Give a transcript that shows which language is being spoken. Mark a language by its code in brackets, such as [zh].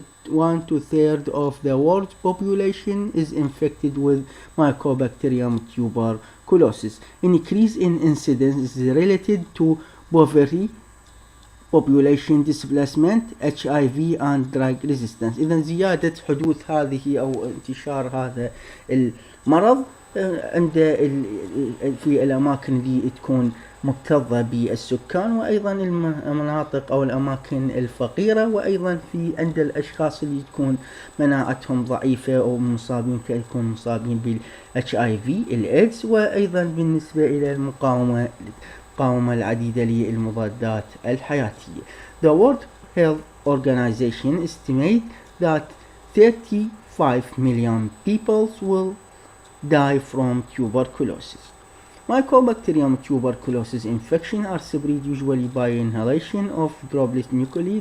[en] One to third of the world's population is infected with Mycobacterium tuberculosis. Increase in incidence is related to poverty, population displacement HIV and drug resistance. [ar] إذا زيادة حدوث هذه أو انتشار هذا المرض عند في الأماكن اللي تكون مكتظة بالسكان، وأيضا المناطق أو الأماكن الفقيرة، وأيضا في عند الأشخاص اللي تكون مناعتهم ضعيفة أو مصابين يكون مصابين بال HIV الإيدز، وأيضا بالنسبة إلى المقاومة العديدة للمضادات الحياتية. [en] The World Health Organization estimate that 35 million people will die from tuberculosis. Mycobacterium tuberculosis infection are spread usually by inhalation of droplet nuclei.